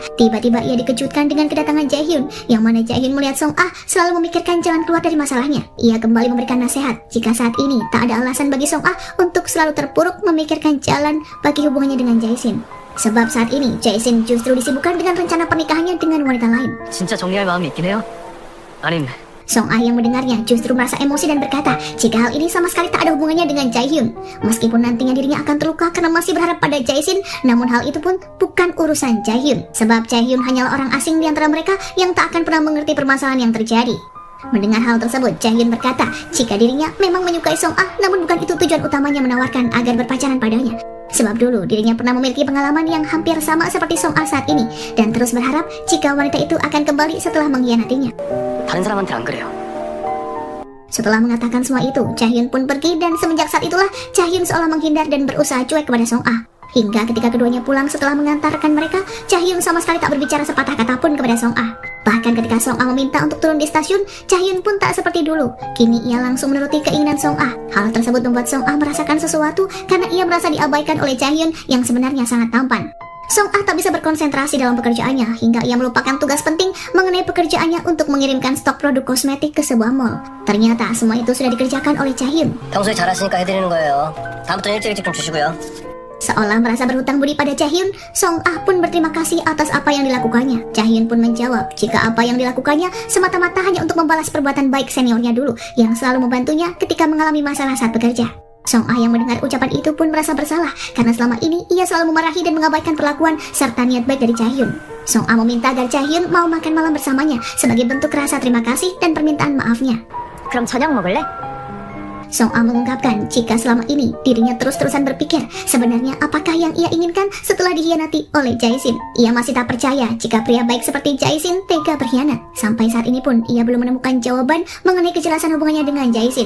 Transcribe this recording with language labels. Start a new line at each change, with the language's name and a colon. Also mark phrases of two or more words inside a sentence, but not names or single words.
Indonesian: Tiba-tiba ia dikejutkan dengan kedatangan Jae-hyun, yang mana Jae-hyun melihat Song Ah selalu memikirkan jalan keluar dari masalahnya. Ia kembali memberikan nasihat jika saat ini tak ada alasan bagi Song Ah untuk selalu terpuruk memikirkan jalan bagi hubungannya dengan Jae-shin. Sebab saat ini Jae-shin justru disibukkan dengan rencana pernikahannya dengan wanita lain.
Korean: 진짜 정리할 마음이 있긴 해요. 아님.
Indonesian: Song Ah yang mendengarnya justru merasa emosi dan berkata jika hal ini sama sekali tak ada hubungannya dengan Jae-hyun. Meskipun nantinya dirinya akan terluka karena masih berharap pada Jae-shin, namun hal itu pun bukan urusan Jae-hyun. Sebab Jae-hyun hanyalah orang asing di antara mereka yang tak akan pernah mengerti permasalahan yang terjadi. Mendengar hal tersebut, Jae-hyun berkata jika dirinya memang menyukai Song Ah, namun bukan itu tujuan utamanya menawarkan agar berpacaran padanya. Sebab dulu dirinya pernah memiliki pengalaman yang hampir sama seperti Song Ah saat ini, dan terus berharap jika wanita itu akan kembali setelah mengkhianatinya.
Korean: 다른 사람한테 안 그래요.
Indonesian: Setelah mengatakan semua itu, Chaehyun pun pergi dan semenjak saat itulah Chaehyun seolah menghindar dan berusaha cuek kepada Song Ah. Hingga ketika keduanya pulang setelah mengantarkan mereka, Chaehyun sama sekali tak berbicara sepatah kata pun kepada Song Ah. Bahkan ketika Song Ah meminta untuk turun di stasiun, Chaehyun pun tak seperti dulu. Kini ia langsung menuruti keinginan Song Ah. Hal tersebut membuat Song Ah merasakan sesuatu karena ia merasa diabaikan oleh Chaehyun yang sebenarnya sangat tampan. Song Ah tak bisa berkonsentrasi dalam pekerjaannya hingga ia melupakan tugas penting mengenai pekerjaannya untuk mengirimkan stok produk kosmetik ke sebuah mall. Ternyata semua itu sudah dikerjakan oleh Chaehyun.
Korean: 평소에 잘하시니까 해드리는 거예요. 다음부터 일찍 좀 주시고요.
Indonesian: Seolah merasa berhutang budi pada Chaehyun, Song Ah pun berterima kasih atas apa yang dilakukannya. Chaehyun pun menjawab jika apa yang dilakukannya semata-mata hanya untuk membalas perbuatan baik seniornya dulu yang selalu membantunya ketika mengalami masalah saat bekerja. Song Ah yang mendengar ucapan itu pun merasa bersalah karena selama ini ia selalu memarahi dan mengabaikan perlakuan serta niat baik dari Chaehyun. Song Ah meminta agar Chaehyun mau makan malam bersamanya sebagai bentuk rasa terima kasih dan permintaan maafnya.
Korean: 그럼 저녁 먹을래?
Indonesian: Song Ah mengungkapkan jika selama ini dirinya terus-terusan berpikir sebenarnya apakah yang ia inginkan setelah dikhianati oleh Jae-shin. Ia masih tak percaya jika pria baik seperti Jae-shin tega berkhianat. Sampai saat ini pun ia belum menemukan jawaban mengenai kejelasan hubungannya dengan Jae-shin.